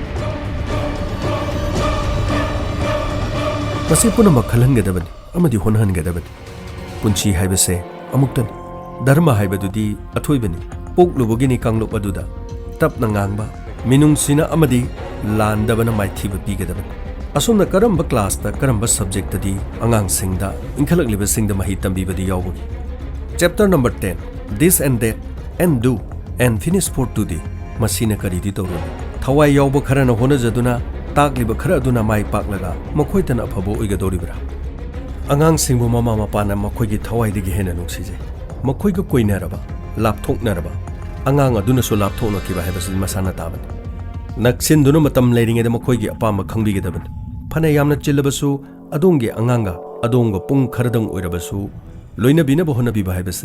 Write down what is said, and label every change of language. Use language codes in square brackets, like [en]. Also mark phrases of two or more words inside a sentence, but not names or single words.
[mni] ꯃꯁꯤ ꯄꯨꯝꯅꯃꯛ ꯈꯜꯍꯟꯒꯗꯕꯅꯤ ꯑꯃꯗꯤ ꯍꯣꯠꯅꯍꯟꯒꯗꯕꯅꯤ꯫ ꯄꯨꯟꯁꯤ ꯍꯥꯏꯕꯁꯦ ꯑꯃꯨꯛꯇꯅꯤ꯫ ꯙꯔꯃ ꯍꯥꯏꯕꯗꯨꯗꯤ ꯑꯊꯣꯏꯕꯅꯤ꯫ ꯄꯣꯛꯂꯨꯕꯒꯤꯅꯤ ꯀꯥꯡꯂꯨꯞ ꯑꯗꯨꯗ ꯇꯞꯅ ꯉꯥꯡꯕ, ꯃꯤꯅꯨꯡꯁꯤꯅ ꯑꯃꯗꯤ ꯂꯥꯟꯗꯕꯅ ꯃꯥꯏꯊꯤꯕ ꯄꯤꯒꯗꯕꯅꯤ꯫ ꯑꯁꯣꯝꯅ ꯀꯔꯝꯕ ꯀ꯭ꯂꯥꯁꯇ ꯀꯔꯝꯕ ꯁꯕꯖꯦꯛꯇꯗꯤ ꯑꯉꯥꯡꯁꯤꯡꯗ ꯏꯟꯈꯠꯂꯛꯂꯤꯕꯁꯤꯡꯗ ꯃꯍꯩ ꯇꯝꯕꯤꯕꯗꯤ ꯌꯥꯎꯕꯒꯦ? [en] chapter number [mni] 10 This and That and Do and Finish for Today ꯃꯁꯤꯅ ꯀꯔꯤꯗꯤ ꯇꯧꯔꯣꯏ? ꯊꯋꯥꯏ ꯌꯥꯎꯕ ꯈꯔꯅ ꯍꯣꯠꯅꯖꯗꯨꯅ ꯇꯥꯛꯂꯤꯕ ꯈꯔ ꯑꯗꯨꯅ ꯃꯥꯏ ꯄꯥꯛꯂꯒ ꯃꯈꯣꯏꯇꯅ ꯑꯐꯕ ꯑꯣꯏꯒꯗꯧꯔꯤꯕ꯭ꯔꯥ? ꯑꯉꯥꯡꯁꯤꯡꯕꯨ ꯃꯃꯥ ꯃꯄꯥꯅ ꯃꯈꯣꯏꯒꯤ ꯊꯋꯥꯏꯗꯒꯤ ꯍꯦꯟꯅ ꯅꯨꯡꯁꯤꯖꯩ꯫ ꯃꯈꯣꯏꯒ ꯀꯣꯏꯅꯔꯕ, ꯂꯥꯞꯊꯣꯛꯅꯔꯕ ꯑꯉꯥꯡ ꯑꯗꯨꯅꯁꯨ ꯂꯥꯞꯊꯣꯛꯅꯈꯤꯕ ꯍꯥꯏꯕꯁꯤ ꯃꯁꯥꯅ ꯇꯥꯕꯅꯤ꯫ ꯅꯛꯁꯤꯟꯗꯨꯅ ꯃꯇꯝ ꯂꯩꯔꯤꯉꯩꯗ ꯃꯈꯣꯏꯒꯤ ꯑꯄꯥꯝꯕ ꯈꯪꯕꯤꯒꯗꯕꯅꯤ꯫ ꯐꯅ ꯌꯥꯝꯅ ꯆꯤꯜꯂꯕꯁꯨ ꯑꯗꯣꯝꯒꯤ ꯑꯉꯥꯡꯒ ꯑꯗꯣꯝꯒ ꯄꯨꯡ ꯈꯔꯗꯪ ꯑꯣꯏꯔꯕꯁꯨ ꯂꯣꯏꯅꯕꯤꯅꯕ ꯍꯣꯠꯅꯕꯤꯕ ꯍꯥꯏꯕꯁꯦ